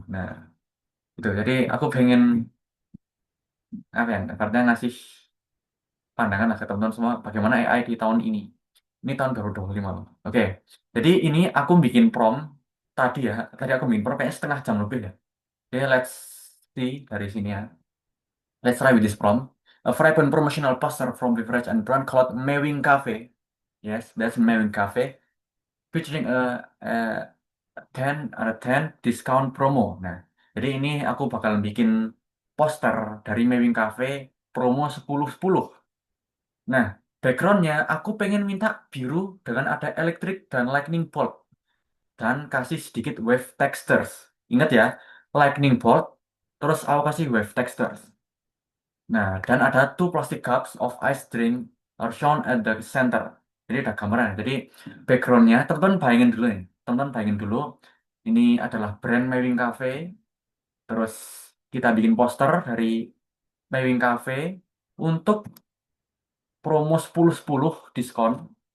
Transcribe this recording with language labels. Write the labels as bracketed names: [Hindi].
[Indonesian] Nah itu jadi aku pengen apa ya, karena ngasih pandangan lah ke teman-teman semua bagaimana AI di tahun ini. Ini tahun 2025 loh. Oke, jadi ini aku bikin prompt tadi ya. Tadi aku bikin prompt kayaknya setengah jam lebih ya. Oke, [English] let's see [Indonesian] dari sini ya. [English] Let's try with this prompt. A vibrant promotional poster from beverage and brand called Mewing Cafe. Yes, that's Mewing Cafe. Featuring a 10 discount promo. [Indonesian] Nah, jadi ini aku bakal bikin poster dari Mewing Cafe promo 10-10. Nah, backgroundnya aku pengen minta biru dengan ada elektrik dan lightning bolt dan kasih sedikit wave textures. Ingat ya, lightning bolt, terus aku kasih wave textures. Nah, dan ada [English] two plastic cups of ice drink are shown at the center. [Indonesian] Jadi ada gambaran. Jadi backgroundnya, teman-teman bayangin dulu nih. Teman-teman bayangin dulu, ini adalah brand Mewing Cafe. Terus kita bikin poster dari Mewing Cafe untuk promo 10-10 diskon.